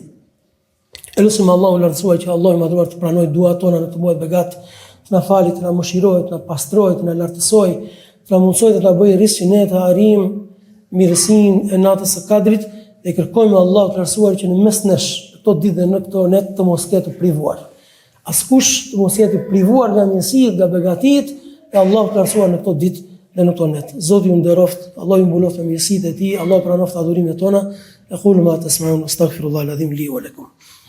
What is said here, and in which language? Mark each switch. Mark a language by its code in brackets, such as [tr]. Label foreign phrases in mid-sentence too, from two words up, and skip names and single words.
[sq] Elusim Allahu lartësuar që Allahu i madhruar të pranojë duat tona në të muajit Begat, të na falë, të na mëshirojë, të na pastrojë, të na lartësojë, të na mundsojë të na bëjë risqin e të arrijmë mirësinë e natës së Kadrit, dhe kërkojmë Allahu të lartësuar që në mes nesh, këto ditë dhe në këto net të mos ketë privuar. Askush të mos jetë privuar nga mirësitë, nga begatit e Allahu të lartësuar në këto ditë dhe në këto net. Zoti ju nderoft, Allahu ju mbuloft me mirësitë e tij, Allahu pranoft adhurimet tona. [ar] أقول ما تسمعون أستغفر الله العظيم لي ولكم.